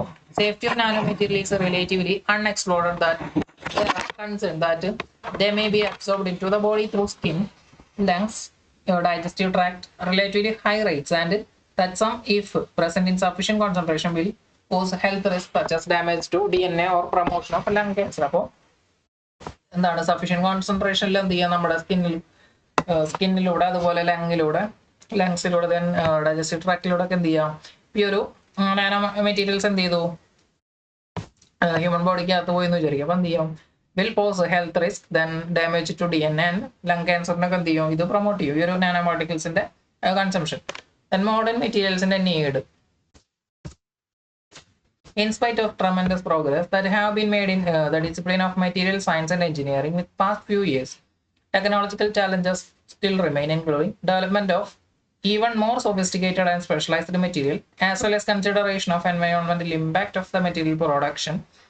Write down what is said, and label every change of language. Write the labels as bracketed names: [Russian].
[English] Although safety of nano material is relatively unexplored, that there are concerns that they may be absorbed into the body through skin, lungs, digestive tract relatively high rates, and that some, if present in sufficient concentration, will cause health risks such as damage to DNA or promotion of lung cancer. [Malayalam] അപ്പോൾ എന്താണ് sufficient കോൺസെൻട്രേഷനിൽ എന്ത് ചെയ്യുക, നമ്മുടെ സ്കിന്നിലൂടെ അതുപോലെ ലങ്സിലൂടെ then digestive ട്രാക്റ്റിലൂടെ ഒക്കെ എന്ത് ചെയ്യാം, ഈ ഒരു നാനോ മെറ്റീരിയൽസ് എന്ത് ചെയ്തു ഹ്യൂമൻ ബോഡിക്ക് അകത്ത് പോയി എന്ന് വിചാരിക്കും. അപ്പോൾ എന്ത് ചെയ്യും, [English] will pose health risk, then damage to DNA [Malayalam] and lung ക്യാൻസറിനൊക്കെ എന്ത് ചെയ്യും, ഇത് പ്രൊമോട്ട് ചെയ്യും ഈ ഒരു nano പാർട്ടിക്കിൾസിന്റെ consumption. Then modern മെറ്റീരിയൽസിന്റെ need. [English] In spite of tremendous progress that have been made in the discipline of material science and engineering with past few years, technological challenges still remain, including development of even more sophisticated and specialized material, as well as consideration of environmental impact of the material production.